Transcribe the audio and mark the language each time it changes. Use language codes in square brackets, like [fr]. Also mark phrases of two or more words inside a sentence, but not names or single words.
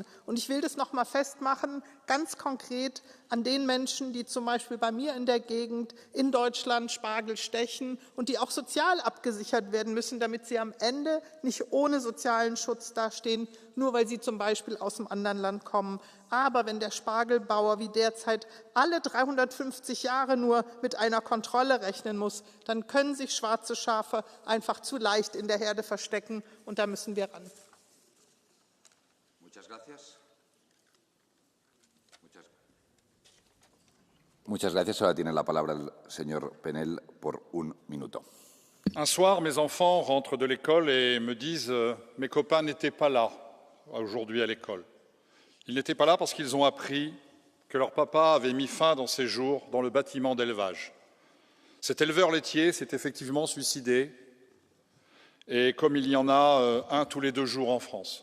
[de] Und ich will das noch mal festmachen, ganz konkret an den Menschen, die zum Beispiel bei mir in der Gegend in Deutschland Spargel stechen und die auch sozial abgesichert werden müssen, damit sie am Ende nicht ohne sozialen Schutz dastehen, nur weil sie zum Beispiel aus einem anderen Land kommen. Aber wenn der Spargelbauer wie derzeit alle 350 Jahre nur mit einer Kontrolle rechnen muss, dann können sich schwarze Schafe einfach zu leicht in der Herde verstecken, und da müssen wir ran. [es] Muchas gracias. Ahora tiene la palabra el señor Penel por un minuto. [fr] Un soir, mes enfants rentrent de l'école et me disent mes copains n'étaient pas là aujourd'hui à l'école. Ils n'étaient pas là parce qu'ils ont appris que leur papa avait mis fin dans ses jours dans le bâtiment d'élevage. Cet éleveur laitier s'est effectivement suicidé, et comme il y en a un tous les 2 jours en France.